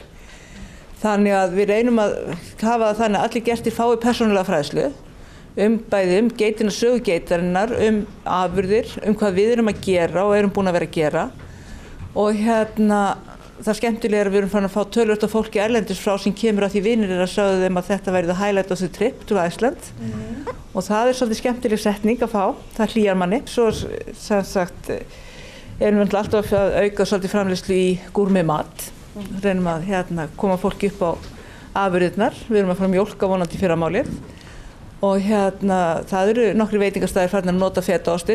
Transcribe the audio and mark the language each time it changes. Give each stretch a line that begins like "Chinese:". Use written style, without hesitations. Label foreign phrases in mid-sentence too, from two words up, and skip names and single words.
Icelandic: Þannig að við reynum að hafa það þannig að allir gestir fái persónulega fræðslu bæði geitina sögu geitarinnar, afurðir, hvað við erum að gera og erum búin að vera að gera. Og það skemmtilega er að við erum fann að fá töluvert af fólki erlendis frá sem kemur að því vinir að sögðu þeim að þetta væri
English: the highlight of the trip to Iceland.
Icelandic: Og það svolítið skemmtileg setning að fá, það hlýjar manni. Svo sem sagt erum við alltaf að auka svolítið framleiðslu í gúrmi mat. Reynum að koma fólki upp á afurðirnar. Við erum að fara að mjólka vonandi í fyrramálið. Og það eru nokkri veitingastæðir farin að nota fetaostinn.